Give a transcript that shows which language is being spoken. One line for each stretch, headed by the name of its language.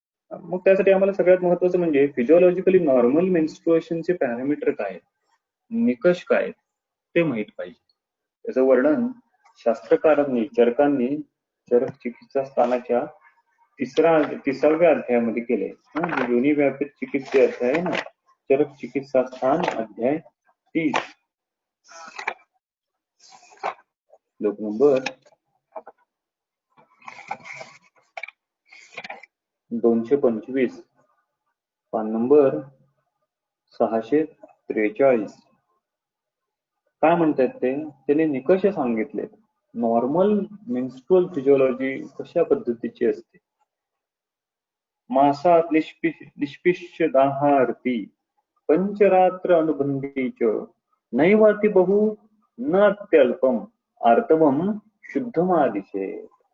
Marathi: मग त्यासाठी आम्हाला सगळ्यात महत्वाचं म्हणजे फिजिओलॉजिकली नॉर्मल मेन्स्ट्रुएशनचे पॅरामीटर काय, निकष काय ते माहित पाहिजे. त्याचं वर्णन शास्त्रकारांनी चरकांनी चरक चिकित्सा स्थानाच्या 30व्या अध्यायामध्ये केले. योनी व्यापित चिकित्सा अध्याय ना, चरक चिकित्सा स्थान अध्याय 30 लोक नंबर 225 पान नंबर 643. काय म्हणतात ते, त्याने निकष सांगितले. नॉर्मल मेन्स्ट्रुअल फिजिओलॉजी कशा पद्धतीची असते.
Sanskrit: मासात निष्पिष्य दाहार्थी पंचरात्र अनुबंधीच नैवाति बहु न अत्यल्पम आर्तवम शुद्धमादिशे.